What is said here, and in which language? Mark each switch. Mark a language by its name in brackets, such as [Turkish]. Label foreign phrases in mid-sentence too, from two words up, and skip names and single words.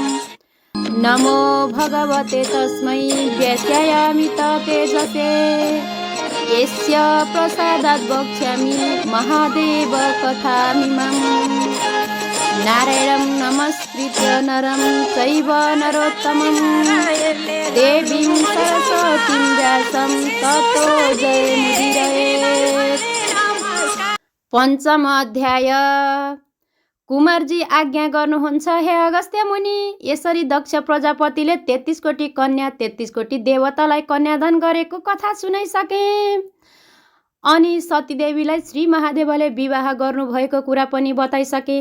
[Sanskrit] नमो भगवते तस्मै व्यस्यामि तेजसे यस्य प्रसादात् वक्ष्यामि महादेव कथामिमम्। नारायणं नमस्कृत्य नरं चैव नरोत्तमं देवीं सरस्वतीं व्यासं ततो जयमुदीरयेत्। [Nepali] पञ्चम अध्याय। कुमारजी आज्ञा गर्नुहुन्छ हे अगस्त्य मुनि। यसरी दक्ष प्रजापतिले 33 कोटी कन्या 33 कोटी देवतालाई कन्यादान गरेको कथा सुनाइसके। अनि सतीदेवीलाई श्री महादेवले विवाह गर्नुभएको कुरा पनि बताइसके।